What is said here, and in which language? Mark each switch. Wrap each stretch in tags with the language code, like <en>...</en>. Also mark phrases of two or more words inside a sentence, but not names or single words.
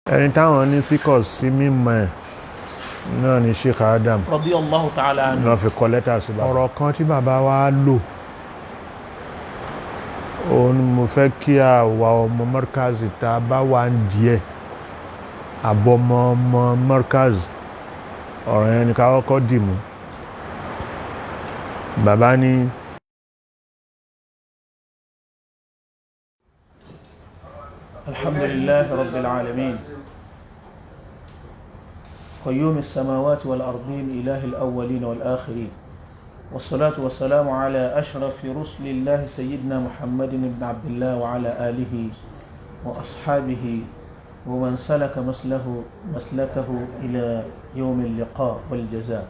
<yo>ẹni táwọn ní fíkọ̀ sí mímọ̀ ẹ̀ náà ni Sheikh Adam</yo> <ar>رضي الله تعالى عنه.</ar> <yo>náà fi kọ lẹ́tà sí bàbá. ọ̀rọ̀ kan tí bàbá wa lò òun mo fẹ́ kí àwa ọmọ Markazi tá a bá wà ń díẹ̀ àbọ̀mọ ọmọ Markazi ọ̀rọ̀ yẹn ni ká kọ́kọ́ dì mú. bàbá ní</yo> <ar>الحمد لله رب العالمين قيوم السماوات والأرض إله الأولين والآخرين والصلاة والسلام على أشرف رسل الله سيدنا محمد بن عبد الله وعلى آله وأصحابه ومن سلك مسلكه إلى يوم اللقاء والجزاء.</ar>